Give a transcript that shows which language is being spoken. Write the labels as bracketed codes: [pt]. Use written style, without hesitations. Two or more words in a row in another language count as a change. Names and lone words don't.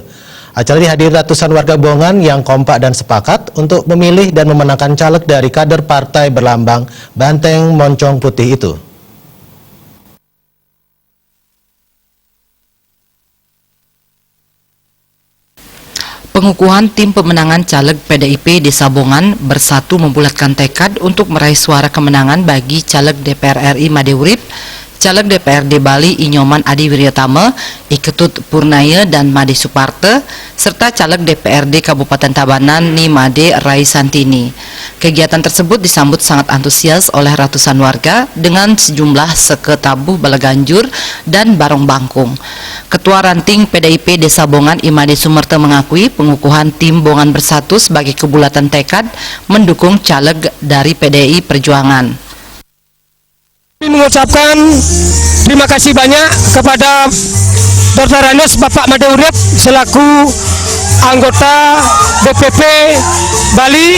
[id] Acara dihadiri ratusan warga Bongan yang kompak dan sepakat untuk memilih dan memenangkan caleg dari kader partai berlambang Banteng Moncong Putih itu. Pengukuhan tim pemenangan caleg PDIP Desa Bongan Bersatu membulatkan tekad untuk meraih suara kemenangan bagi caleg DPR RI Made Urip, caleg DPRD Bali Inyoman Adi Wiryatama, Iketut Purnaya dan Made Suparte, serta caleg DPRD Kabupaten Tabanan Nimade Rai Santini. Kegiatan tersebut disambut sangat antusias oleh ratusan warga dengan sejumlah [ban] seketabuh balaganjur [id] dan barong bangkung. Ketua Ranting PDIP Desa Bongan Imade Sumerte mengakui pengukuhan tim Bongan Bersatu sebagai kebulatan tekad mendukung caleg dari PDI Perjuangan. Mengucapkan terima kasih banyak kepada Dr. Anes Bapak Made Urip selaku anggota DPP Bali.